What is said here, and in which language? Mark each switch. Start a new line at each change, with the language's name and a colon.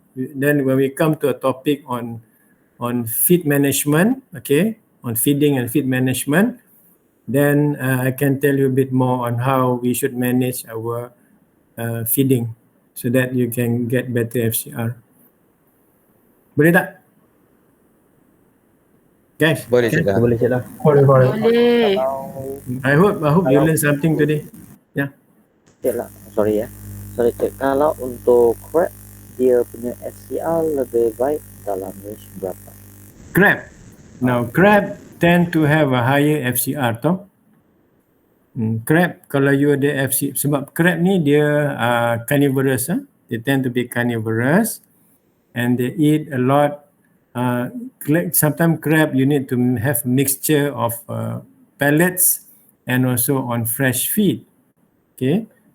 English: then when we come to a topic on feed management, okay, on feeding and feed management, then I can tell you a bit more on how we should manage our feeding so that you can get better FCR.
Malay: Boleh tak?
English: Guys,
Malay: Boleh Cik Lah. Boleh Cik lah. Boleh. Boleh.
English: I hope you learn something today.
Malay: Cik lah, sorry ya. Sorry Cik, kalau untuk crab, dia punya FCR lebih baik dalam range berapa?
English: Crab. Now, crab tend to have a higher FCR tau.
Malay: Crab, kalau you ada FC, sebab crab ni dia carnivorous.
English: They tend to be carnivorous and they eat a lot. Sometimes crab you need to have mixture of pellets and also on fresh feed. Okay.